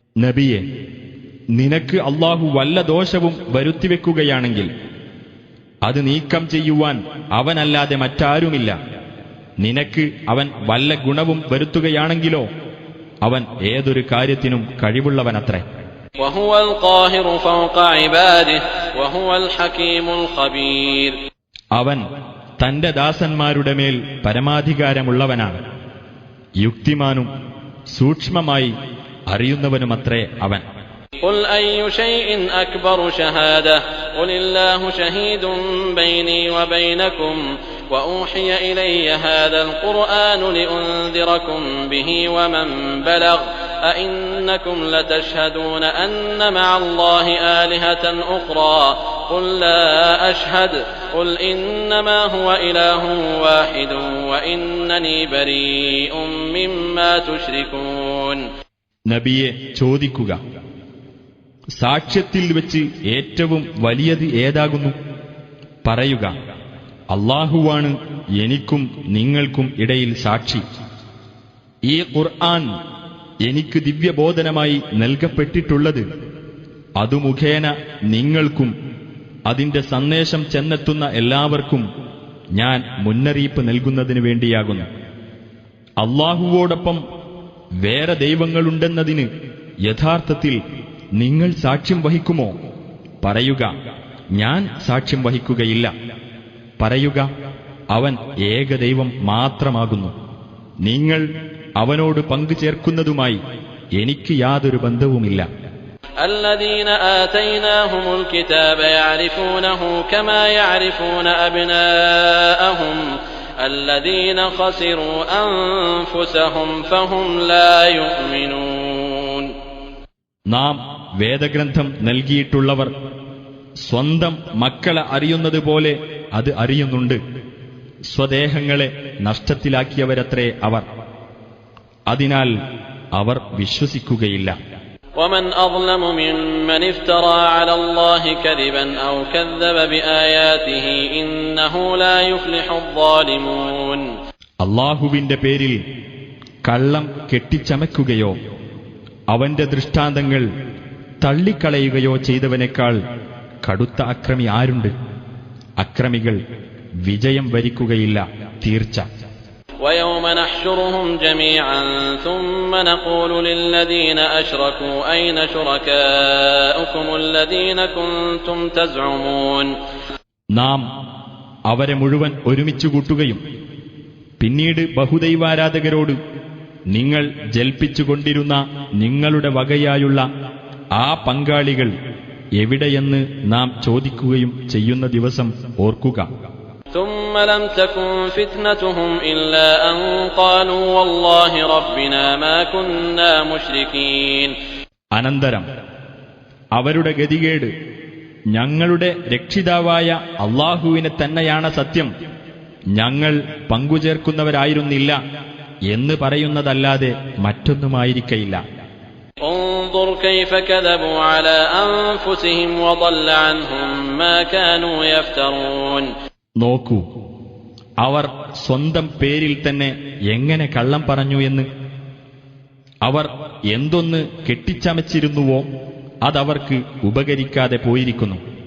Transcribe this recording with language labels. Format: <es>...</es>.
<ml>നബിയെ, നിനക്ക് അല്ലാഹു വല്ല ദോഷവും വരുത്തിവെക്കുകയാണെങ്കിൽ അത് നീക്കം ചെയ്യുവാൻ അവനല്ലാതെ മറ്റാരുമില്ല. നിനക്ക് അവൻ വല്ല ഗുണവും വരുത്തുകയാണെങ്കിലോ അവൻ ഏതൊരു കാര്യത്തിനും കഴിവുള്ളവനത്രേ.</ml> <ar>وهو القاهر فوق عباده وهو الحكيم الخبير.</ar> <ml>അവൻ തന്റെ ദാസന്മാരുടെ മേൽ പരമാധികാരമുള്ളവനാണ്. യുക്തിമാനും സൂക്ഷ്മമായി അറിയുന്നവനുമത്രേ അവൻ.</ml> <ar>قل أي شيء أكبر شهادة قل الله شهيد بيني وبينكم وأوحي إلي هذا القرآن لأنذركم به ومن بلغ أئنكم لتشهدون أن مع الله آلهة أخرى قل لا أشهد قل إنما هو إله واحد وإنني بريء مما تشركون.</ar> <ml>നബിയെ ചോദിക്കുക, സാക്ഷ്യത്തിൽ വെച്ച് ഏറ്റവും വലിയത് ഏതാകുന്നു? പറയുക, അല്ലാഹുവാണ് എനിക്കും നിങ്ങൾക്കും ഇടയിൽ സാക്ഷി. ഈ ഖുർആൻ എനിക്ക് ദിവ്യബോധനമായി നൽകപ്പെട്ടിട്ടുള്ളത് അതു മുഖേന നിങ്ങൾക്കും അതിന്റെ സന്ദേശം ചെന്നെത്തുന്ന എല്ലാവർക്കും ഞാൻ മുന്നറിയിപ്പ് നൽകുന്നതിനു വേണ്ടിയാകുന്നു. അല്ലാഹുവോടൊപ്പം വേറെ ദൈവങ്ങളുണ്ടെന്നതിന് യഥാർത്ഥത്തിൽ നിങ്ങൾ സാക്ഷ്യം വഹിക്കുമോ? പറയുക, ഞാൻ സാക്ഷ്യം വഹിക്കുകയില്ല. പറയുക, അവൻ ഏകദൈവം മാത്രമാകുന്നു. നിങ്ങൾ അവനോട് പങ്കു ചേർക്കുന്നതുമായി എനിക്ക് യാതൊരു ബന്ധവുമില്ല.</ml> <ar>الذين آتيناهم الكتاب يعرفونه كما يعرفون أبناءهم الذين خسروا أنفسهم فهم لا يؤمنون.</ar> <ml>നാം വേദഗ്രന്ഥം നൽകിയിട്ടുള്ളവർ സ്വന്തം മക്കളെ അറിയുന്നത് പോലെ അത് അറിയുന്നുണ്ട്. സ്വദേഹങ്ങളെ നഷ്ടത്തിലാക്കിയവരത്രേ അവർ. അതിനാൽ അവർ വിശ്വസിക്കുകയില്ല.</ml> <ar>ومن أظلم ممن افترى على الله كذبا أو كذب بآياته إنه لا يفلح الظالمون.</ar> <ml>അല്ലാഹുവിന്റെ പേരിൽ കള്ളം കെട്ടിച്ചമയ്ക്കുകയോ അവന്റെ ദൃഷ്ടാന്തങ്ങൾ തള്ളിക്കളയുകയോ ചെയ്തവനേക്കാൾ കടുത്ത അക്രമി ആരുണ്ട്? അക്രമികൾ വിജയം വരിക്കുകയില്ല, തീർച്ച.</ml> <ar>ويوم نحشرهم جميعا ثم نقول للذين أشركوا أين شركاؤكم الذين كنتم تزعمون.</ar> <ml>നാം അവരെ മുഴുവൻ ഒരുമിച്ചു കൂട്ടുകയും പിന്നീട് ബഹുദൈവാരാധകരോട് നിങ്ങൾ ജൽപ്പിച്ചുകൊണ്ടിരുന്ന നിങ്ങളുടെ വകയായുള്ള ആ പങ്കാളികൾ എവിടെയെന്ന് നാം ചോദിക്കുകയും ചെയ്യുന്ന ദിവസം ഓർക്കുക.</ml> <ar>ثم لم تكن فتنتهم إلا أن قالوا والله ربنا ما كنا مشركين.</ar> <ml>അനന്തരം അവരുടെ ഗതികേട് ഞങ്ങളുടെ രക്ഷിതാവായ അല്ലാഹുവിനെ തന്നെയാണ് സത്യം, ഞങ്ങൾ പങ്കുചേർക്കുന്നവരായിരുന്നില്ല എന്ന് പറയുന്നതല്ലാതെ മറ്റൊന്നുമായിരിക്കയില്ല.</ml> <ar>انظر كيف كذبوا على أنفسهم وضل عنهم ما كانوا يفترون.</ar> <ml>നോക്കൂ, അവർ സ്വന്തം പേരിൽ തന്നെ എങ്ങനെ കള്ളം പറഞ്ഞു എന്ന്. അവർ എന്തൊന്ന് കെട്ടിച്ചമച്ചിരുന്നുവോ അതവർക്ക് ഉപകരിക്കാതെ പോയിരിക്കുന്നു.</ml>